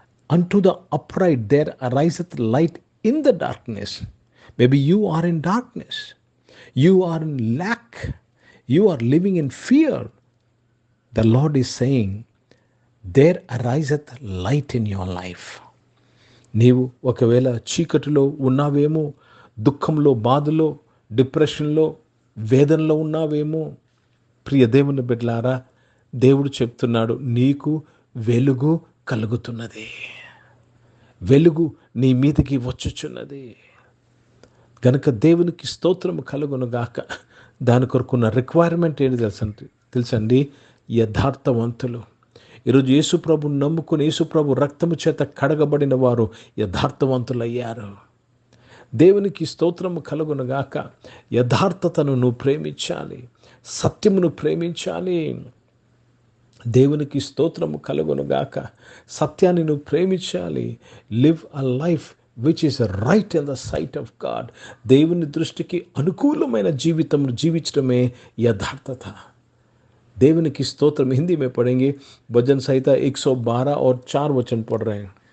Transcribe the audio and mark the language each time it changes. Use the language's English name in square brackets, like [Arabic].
[English] Unto the upright there ariseth light in the darkness. Maybe you are in darkness. You are in lack. You are living in fear. The Lord is saying, there ariseth light in your life. [Telugu] నీవు ఒకవేళ చీకటిలో ఉన్నావేమో, దుఃఖంలో, బాధలో, డిప్రెషన్లో, వేదనలో ఉన్నావేమో. ప్రియ దేవుని బిడ్డలారా, దేవుడు చెప్తున్నాడు, నీకు వెలుగు కలుగుతున్నది, వెలుగు నీ మీదకి వచ్చుచున్నది. గనుక దేవునికి స్తోత్రము కలుగునుగాక. దాని కొరకున్న రిక్వైర్మెంట్ ఏంటి తెలుసండి? యథార్థవంతులు. ఈరోజు యేసుప్రభు నమ్ముకుని యేసుప్రభు రక్తము చేత కడగబడిన వారు యథార్థవంతులయ్యారు. దేవునికి స్తోత్రము కలుగునుగాక. యథార్థతను నువ్వు ప్రేమించాలి, సత్యమును ప్రేమించాలి. దేవునికి స్తోత్రము కలుగునుగాక. సత్యాన్ని నువ్వు ప్రేమించాలి. [English] Live a life which is right in the sight of God. [Telugu] దేవుని దృష్టికి అనుకూలమైన జీవితం జీవించడమే యథార్థత. దేవునికి స్తోత్రం. [Hindi] हिंदी में पढ़ेंगे, भजन संहिता 112 और 4 वचन पढ़ रहे हैं.